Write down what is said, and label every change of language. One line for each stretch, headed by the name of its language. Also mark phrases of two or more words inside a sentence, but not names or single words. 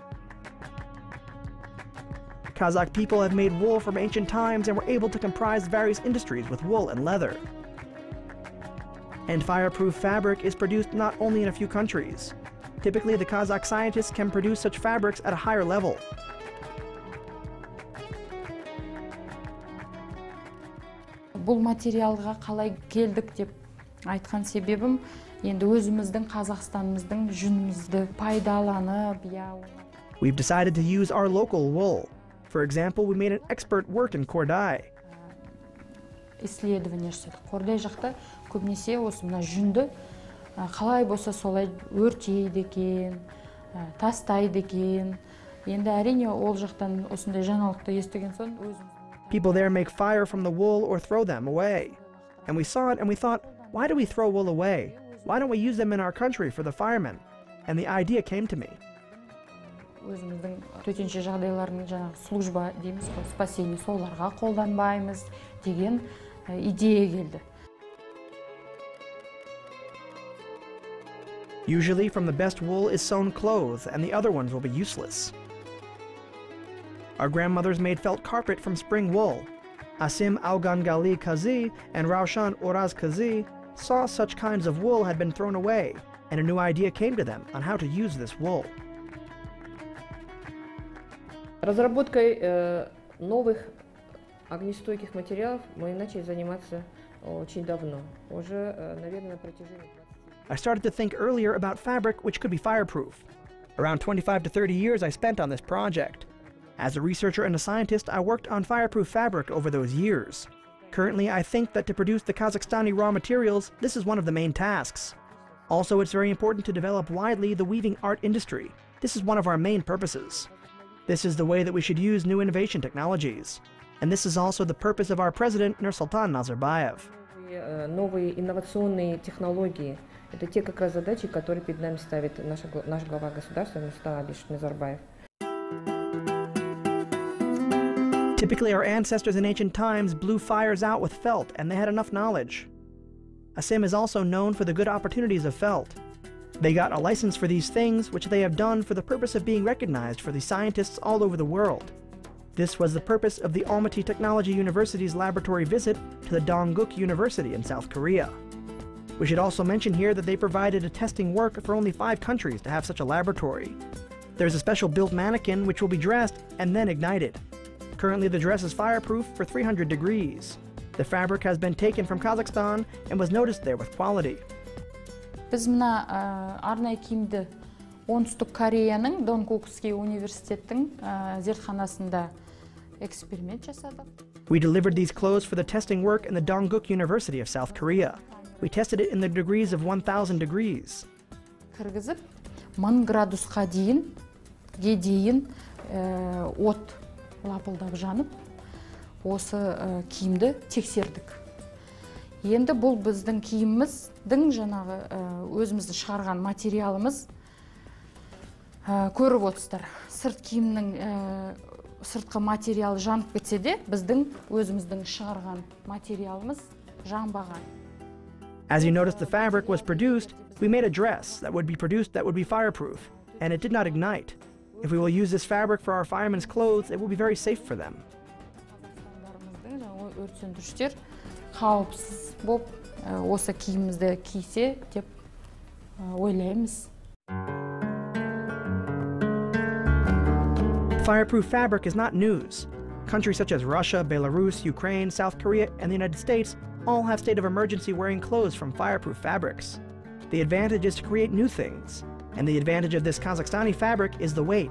English: Kazakh people have made wool from ancient times and were able to comprise various industries with wool and leather. And fireproof fabric is produced not only in a few countries. Typically, the Kazakh scientists can produce such fabrics at a higher level.
Kazakh: Бұл материалға қалай келдік деп айтқан себебім, енді өзіміздің Қазақстанымыздың жүнімізді пайдаланып,
English: We've decided to use our local wool. For example, we made an expert work in Korday.
Kazakh: Исследование жасадық. Кордай жақта көбінесе осы мына жүнді қалай болса солай өртейді екен, тастайды екен. Енді әрине ол жақтан осындай жаңалықты естіген соң өзіміз.
English: People there make fire from the wool or throw them away. And we saw it and we thought, why do we throw wool away? Why don't we use them in our country for the firemen? And the idea came to me.
Kazakh: Өзіміздің төтенше жағдайлардың жаңағы служба дейміз, спасение соларға қолданбаймыз деген идея келді.
English: Usually from the best wool is sewn clothes, and the other ones will be useless. Our grandmothers made felt carpet from spring wool. Asim Augangali Kazi and Raushan Oraz Kazi saw such kinds of wool had been thrown away, and a new idea came to them on how to use this wool.
Russian: Разработкой новых огнестойких материалов мы начали заниматься очень давно, уже, наверное, на протяжении 20 лет.
English: I started to think earlier about fabric which could be fireproof. Around 25 to 30 years I spent on this project. As a researcher and a scientist, I worked on fireproof fabric over those years. Currently, I think that to produce the Kazakhstani raw materials, this is one of the main tasks. Also, it's very important to develop widely the weaving art industry. This is one of our main purposes. This is the way that we should use new innovation technologies. And this is also the purpose of our president, Nursultan Nazarbayev.
Russian: Новые инновационные технологии – это те как раз задачи, которые перед нами ставит наш глава государства Нурсултан Назарбаев.
English: Typically, our ancestors in ancient times blew fires out with felt, and they had enough knowledge. Asim is also known for the good opportunities of felt. They got a license for these things, which they have done for the purpose of being recognized for the scientists all over the world. This was the purpose of the Almaty Technology University's laboratory visit to the Dongguk University in South Korea. We should also mention here that they provided a testing work for only 5 countries to have such a laboratory. There's a special built mannequin which will be dressed and then ignited. Currently, the dress is fireproof for 300 degrees. The fabric has been taken from Kazakhstan and was noticed there with quality.
Kazakh: Біз мына арнайы киімді оңтүстік Кореяның Донгукский университеттің зертханасында эксперимент жасадық.
English: We delivered these clothes for the testing work in the Dongguk University of South Korea. We tested it in the degrees of 1000 degrees.
Kazakh: Кіргізіп, 1000 градусқа дейін от лапылдап жанып, осы киімді тексердік. Енді бұл біздің киіміміздің жаңағы өзімізді шығарған материалымыз көріп отырсыздар. Сырт киімнің сыртқы материалы жанып кетсе де, біздің өзіміздің шығарған материалымыз жанбаған.
English: As you noticed, the fabric was produced, we made a dress that would be produced that would be fireproof, and it did not ignite. If we will use this fabric for our firemen's clothes, it will be very safe for them.
Kazakh: Өрт сөндірушілер қауіпсіз болып, осы киімімізді кисе деп ойлаймыз.
English: Fireproof fabric is not news. Countries such as Russia, Belarus, Ukraine, South Korea, and the United States all have state of emergency wearing clothes from fireproof fabrics. The advantage is to create new things, and the advantage of this Kazakhstani fabric is the weight.